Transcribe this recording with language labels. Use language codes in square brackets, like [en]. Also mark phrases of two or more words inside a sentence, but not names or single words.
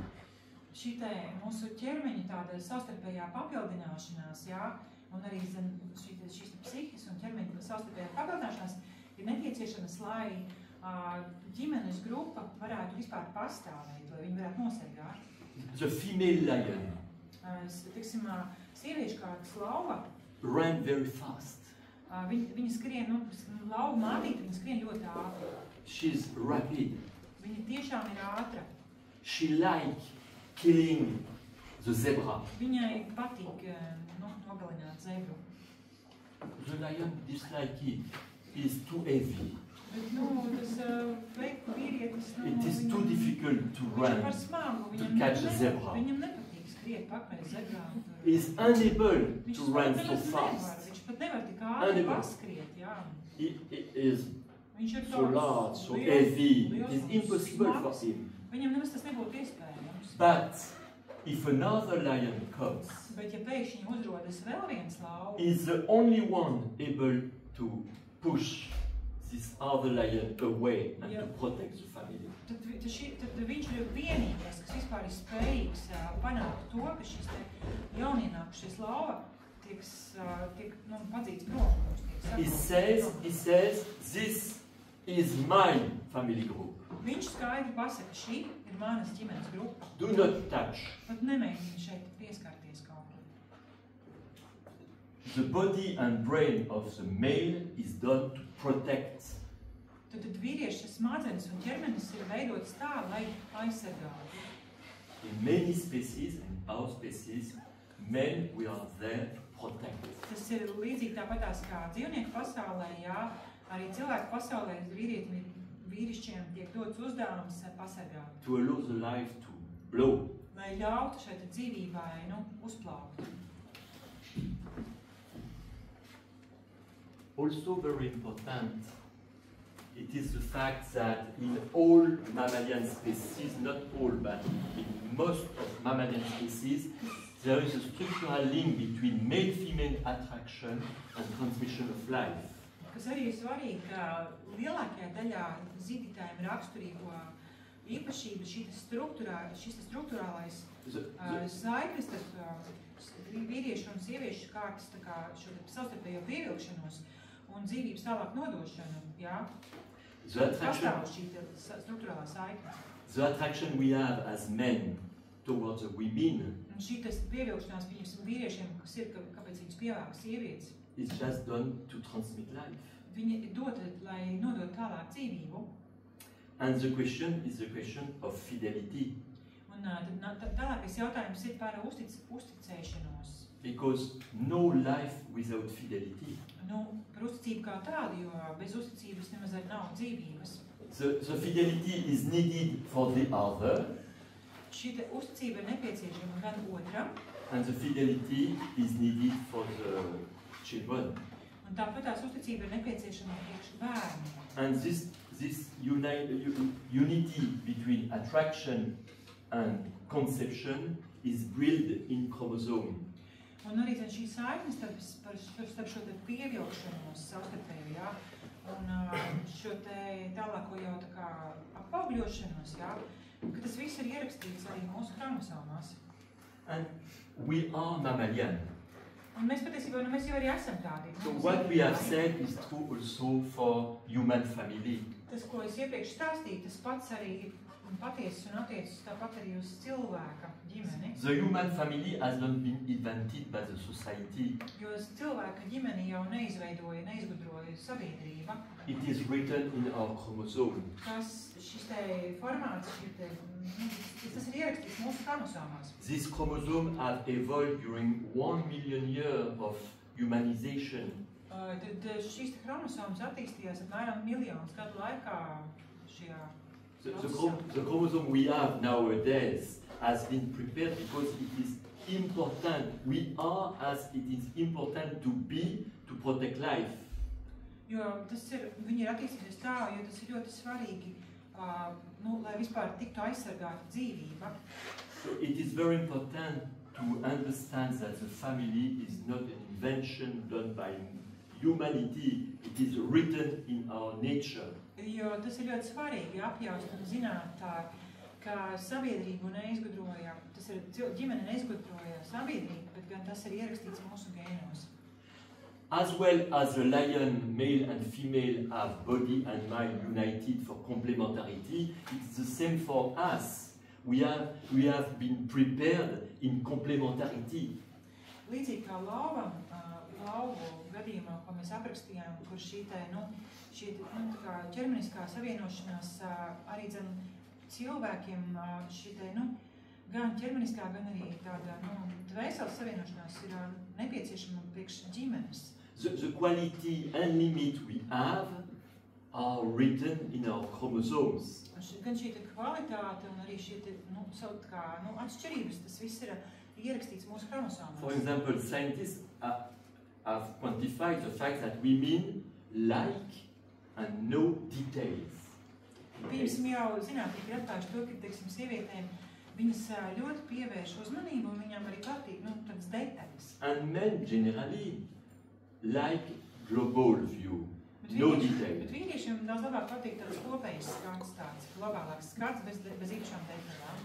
[lv] Šī te mūsu ķermeņa tāda savstarpējā papildināšanās, jā, un arī šīs psihes un ķermeņa savstarpējā papildināšanās ir nepieciešamas, lai ģimenes grupa varētu vispār pastāvēt, lai viņi varētu nosargāt. [en] The female lion [lv] Tiksim, sieviešu kā slauva, [en] ran very fast. [lv] viņa skrien, lauva mātīte, viņa skrien ļoti ātri. [en] She's rapid. [lv] Viņa tiešām ir ātra. [en] She like killing the zebra. [lv] Viņai patīk nogalināt zebru. [en] The lion dislike it. Is too heavy. [lv] Bet, tas vīrietis, [en] It is too difficult to run, [lv] par smagu, [en] to catch a zebra. [lv] Viņam nepatīk skriet pakaļ zebrām. [en] Is unable [lv] Viņš [en] to run so [lv] nevar, [en] fast. [lv] viņš pat nevar tik ātri [en] Unable. [lv] paskriet, jā. [en] It is [lv] Viņš ir [en] so large, so heavy. It is impossible for him. [lv] Viņam nemaz tas nebūtu iespējams. [en] But if another lion comes, [lv] Bet ja pēkšņi uzrodas vēl viens lauva, [en] is the only one able to push this other lion away and to protect the family. [lv] tad viņš ir vienīgais, kas vispār ir spējīgs panākt to, ka šis te jaunienākušais lauva tiek padzīts prom. [en] He says, this is my family group. [lv] Viņš skaidri pasaka, šī ir manas ģimenes grupa. [en] Do not touch. [lv] Pat nemēģini šeit pieskarties kaut ko. [en] The body and brain of the male is done to protect. [lv] Tad vīrieša smadzenes un ķermenis ir veidots tā, lai aizsargātu. [en] In many species, in our species, men, we are there to protect. [lv] Tas ir līdzīgi tāpatās kā dzīvnieku pasaulē, jā, arī cilvēku pasaulē vīrišķiem tiek dots uzdevums pasargāt. [en] To allow the life to blow. [lv] Lai ļautu šeit dzīvībai, uzplaukt. [en] Also very important, it is the fact that in all mammalian species, not all, but in most of mammalian species, there is a structural link between male-female attraction and transmission of life. [lv] Kas arī ir svarīgi, ka lielākajā daļā zīdītājiem raksturīgo īpašība šis struktūrālais saiknes starp vīriešu un sieviešu kārtas šo savstarpējo pievilkšanos un dzīvības tālāk nodošanu, jā. Pastāv šī struktūrālā saikne. [en] The attraction we have as men towards the women [lv] Un šī pievilkšanās vīriešiem, kas ir, kāpēc viņus pievēlk sievietes, [en] is just done to transmit life. [lv] Viņi ir dota, lai nodot tālāk dzīvību. [en] And the question is the question of fidelity. [lv] Un tālākais jautājums ir par uzticēšanos. [en] Because no life without fidelity. [lv] Par uzticību kā tādu, jo bez uzticības nemaz arī nav dzīvības. [en] The fidelity is needed for the other. [lv] Šī uzticība ir nepieciešama gan otram. [en] And the fidelity is needed for the children. [lv] Un tāpat tās uzticība ir nepieciešama priekš bērniem. [en] And this unity between attraction and conception is built in chromosome. [lv] Un arī šī saikne starp šo te pievilkšanos savstarpēju, jā, un šo te tālāko jau tā kā apaugļošanos, jā, ka tas viss ir ierakstīts arī mūsu chromosomās. [en] And we are mammalian. [lv] Un mēs patiesībā, mēs jau arī esam tādi. [en] So what we have said is true also for human family. [lv] Tas, ko es iepriekš stāstīju, tas pats arī patiesas un attiecas tāpat arī uz cilvēka ģimeni. [en] The human family has not been invented by the society. [lv] Jo cilvēka ģimeni jau neizgudroja sabiedrība. [en] It is written in our chromosome. [lv] Šis te formāts, tas ir ierakstīts mūsu chromosomās. [en] These chromosomes have evolved during 1 million years of humanization. [lv] Tad šīs te chromosomas attīstījās apmēram miljonus gadu laikā šajā [en] The chromosome we have nowadays has been prepared because it is important. We are as it is important to be to protect life. [lv] Jo viņi ir attīstījušies tā, jo tas ir ļoti svarīgi, lai vispār tiktu aizsargāta dzīvība. [en] So it is very important to understand that the family is not an invention done by humanity. It is written in our nature. [lv] Jo tas ir ļoti svarīgi apjaust un zināt, ka sabiedrību neizgudroja, tas ir ģimene neizgudroja sabiedrību, bet gan tas ir ierakstīts mūsu gēnos. [en] As well as the lion, male and female, have body and mind united for complementarity, it's the same for us. We have been prepared in complementarity. [lv] Līdzīgi kā lauvu gadījumā, ko mēs aprakstījām, kur šī ķermeniskā savienošanās arī cilvēkiem šī gan ķermeniskā, gan arī tāda dvēseles savienošanās ir nepieciešama priekš ģimenes. [en] The quality and limit we have are written in our chromosomes. [lv] Gan šī kvalitāte un arī šī atšķirības, tas viss ir ierakstīts mūsu chromosomās. [en] For example, scientists have quantified the fact that women like and know details. [lv] Piemēram, jau zinātnieki ir atklājuši to, ka, sievietēm viņas ļoti pievērš uzmanību un viņām arī patīk, tādas detaļas. [en] And men generally like global view, no detail. [lv] Bet vīriešiem daudz labāk patīk tāds kopējs skats, tāds globālāks skats bez īpašām detaļām.